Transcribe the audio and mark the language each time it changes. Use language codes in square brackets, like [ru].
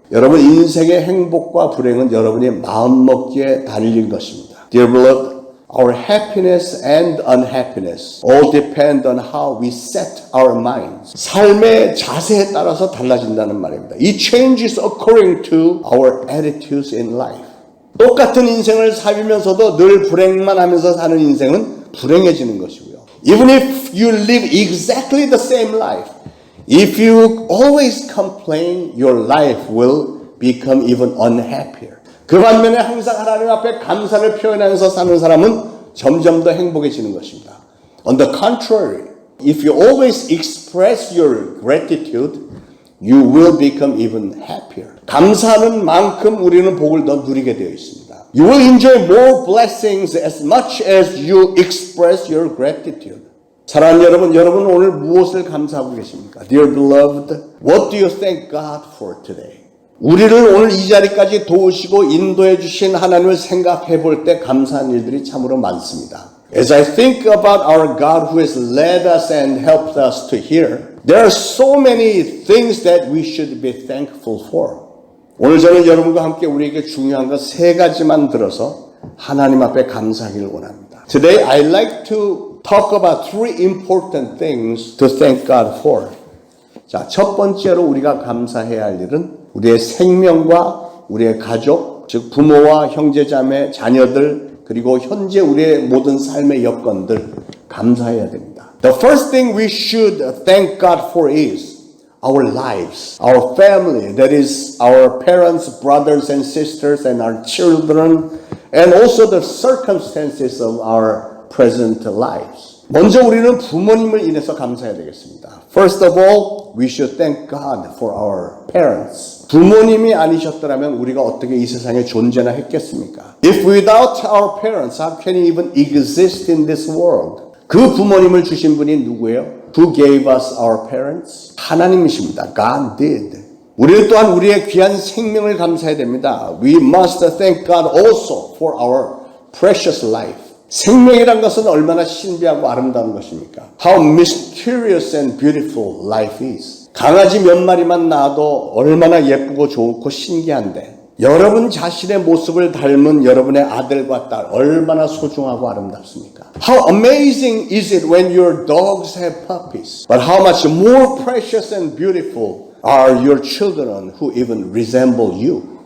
[ko] 여러분 인생의 행복과 불행은 여러분의 마음먹기에 달린 것입니다. [en] Dear beloved, our happiness and unhappiness all depend on how we set our minds. [ko] 삶의 자세에 따라서 달라진다는 말입니다. [en] It changes according to our attitudes in life. [ko] 똑같은 인생을 살면서도 늘 불행만 하면서 사는 인생은 불행해지는 것이고요. [en] Even if you live exactly the same life, if you always complain, your life will become even unhappier. [ko] 그 반면에 항상 하나님 앞에 감사를 표현하면서 사는 사람은 점점 더 행복해지는 것입니다. [en] On the contrary, if you always express your gratitude, you will become even happier. [ko] 감사하는 만큼 우리는 복을 더 누리게 되어 있습니다. [en] You will enjoy more blessings as much as you express your gratitude. [ko] 사랑하는 여러분, 여러분 오늘 무엇을 감사하고 계십니까? [en] Dear beloved, what do you thank God for today? [ko] 우리를 오늘 이 자리까지 도우시고 인도해 주신 하나님을 생각해 볼 때 감사한 일들이 참으로 많습니다. [en] As I think about our God who has led us and helped us to here, there are so many things that we should be thankful for. [ko] 오늘 저는 여러분과 함께 우리에게 중요한 것 세 가지만 들어서 하나님 앞에 감사하기를 원합니다. [en] Today I'd like to talk about three important things to thank God for. [ko] 자, 첫 번째로 우리가 감사해야 할 일은 우리의 생명과 우리의 가족, 즉 부모와 형제자매, 자녀들, 그리고 현재 우리의 모든 삶의 여건들 감사해야 됩니다. [en] The first thing we should thank God for is our lives, our family, that is our parents, brothers and sisters and our children, and also the circumstances of our present lives. [ko] 먼저 우리는 부모님을 인해서 감사해야 되겠습니다. [en] First of all, we should thank God for our parents. [ko] 부모님이 아니셨더라면 우리가 어떻게 이 세상에 존재나 했겠습니까? [en] If without our parents, how can we even exist in this world? [ko] 그 부모님을 주신 분이 누구예요? [en] Who gave us our parents? [ko] 하나님이십니다. [en] God did. [ko] 우리는 또한 우리의 귀한 생명을 감사해야 됩니다. [en] We must thank God also for our precious life. [ko] 생명이란 것은 얼마나 신비하고 아름다운 것입니까? [en] How mysterious and beautiful life is. [ko] 강아지 몇 마리만 낳아도 얼마나 예쁘고 좋고 신기한데 여러분 자신의 모습을 닮은 여러분의 아들과 딸 얼마나 소중하고 아름답습니까? [en] How amazing is it when your dogs have puppies? But how much more precious and beautiful are your children who even resemble you?